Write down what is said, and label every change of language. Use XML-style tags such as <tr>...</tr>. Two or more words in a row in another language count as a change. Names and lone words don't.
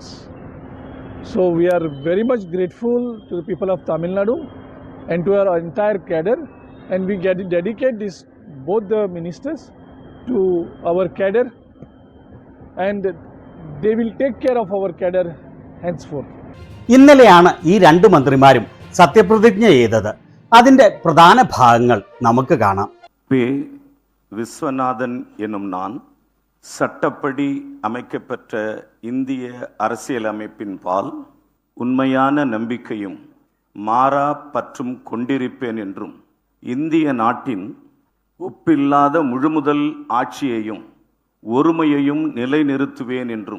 <en>So we are very much grateful to the people of Tamil Nadu and to our entire cadre, and we dedicate both the ministers to our cadre, and they will take care of our cadre henceforth.</en> <ml>ഇന്നലെയാണ് ഈ രണ്ട് മന്ത്രിമാരും സത്യപ്രതിജ്ഞ ചെയ്തത്. അതിന്റെ പ്രധാന ഭാഗങ്ങൾ നമുക്ക് കാണാം.</ml> <ta>பே விஸ்வநாதன் எனும் நான் சட்டப்படி அமைக்கப்பெற்ற இந்திய அரசியலமைப்பின் பால் உண்மையான நம்பிக்கையும் மாறா பற்றும் கொண்டிருப்பேன் என்றும் இந்திய நாட்டின் ஒப்பில்லாத முழுமுதல் ஆட்சியையும் ஒருமையையும் நிலைநிறுத்துவேன் என்றும்</ta>